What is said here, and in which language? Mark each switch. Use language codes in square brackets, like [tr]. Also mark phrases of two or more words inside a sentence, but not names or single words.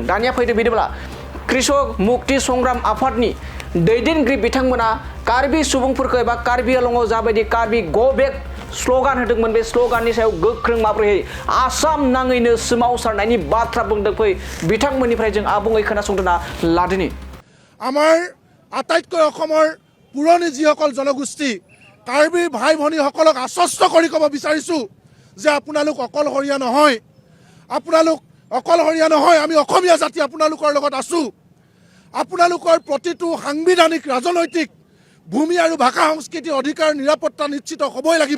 [brx] दानिया फैदो बिदिब्ला कृषक मुक्ति संग्राम आफादनि दैदेनगिरि बिथांमोना कार्बि सुबुंफोरखौ एबा कार्बि आलंआव जाबायदि कार्बि गो बेक स्ल'गान होदोंमोन, बे स्ल'गाननि सायाव गोख्रों माबोरैहाय आसाम नाङैनो सोमावसारनायनि बाथ्रा बुंदों, फै बिथांमोननिफ्राय जों आबुङै खोनासंदोंना लादिनि। [as] আমাৰ আটাইতকৈ অসমৰ পুৰণি যিসকল জনগোষ্ঠী কাৰ্বি ভাই ভনীসকলক আশ্বস্ত কৰি ক'ব বিচাৰিছোঁ যে আপোনালোক অকলশৰীয়া নহয়, আমি অসমীয়া জাতি আপোনালোকৰ লগত আছোঁ। আপোনালোকৰ প্ৰতিটো সাংবিধানিক, ৰাজনৈতিক, ভূমি আৰু ভাষা সংস্কৃতি অধিকাৰ নিৰাপত্তা নিশ্চিত হ'বই লাগিব।